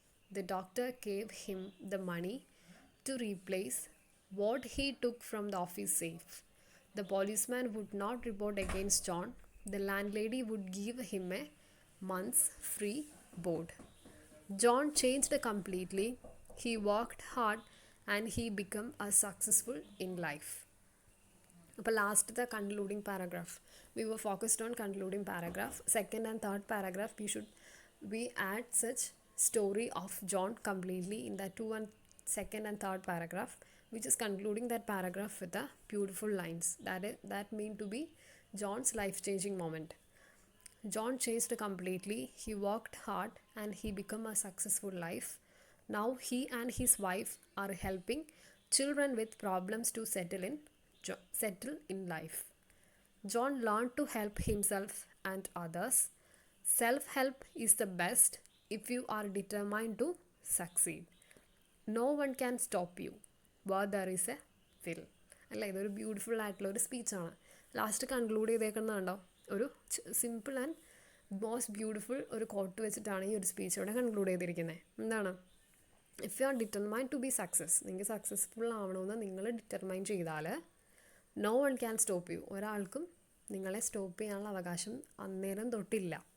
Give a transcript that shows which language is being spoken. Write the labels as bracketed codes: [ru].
[en] The doctor gave him the money to replace what he took from the office safe. The policeman would not report against John. The landlady would give him a month's free board. John changed completely. He worked hard and he became a successful in life. [ml] അപ്പോൾ ലാസ്റ്റത്തെ concluding paragraph, [en] We were focused on concluding paragraph. Second and third paragraph we add such story of John completely in that second and third paragraph, which is concluding that paragraph with the beautiful lines that mean to be John's life-changing moment. John changed completely. He worked hard and he became a successful life. Now he and his wife are helping children with problems to settle in life. John learned to help himself and others. Self-help is the best if you are determined to succeed. No one can stop you where there is a will. [ml] അല്ല, ഇതൊരു beautiful ആയിട്ടുള്ള ഒരു സ്പീച്ചാണ്. Last conclude ചെയ്തേക്കുന്നതുണ്ടോ? ഒരു simple and most beautiful ഒരു coat വെച്ചിട്ടാണ് ഈ ഒരു speech ഇവിടെ കൺക്ലൂഡ് ചെയ്തിരിക്കുന്നത്. എന്താണ്? [en] if you are determined to be success, [ml] നിങ്ങൾക്ക് സക്സസ്ഫുൾ ആവണമെന്ന് നിങ്ങൾ ഡിറ്റർമൈൻ ചെയ്താൽ [en] no one can stop you, [ml] ഒരാൾക്കും നിങ്ങളെ സ്റ്റോപ്പ് ചെയ്യാനുള്ള അവകാശം അന്നേരം തൊട്ടില്ല.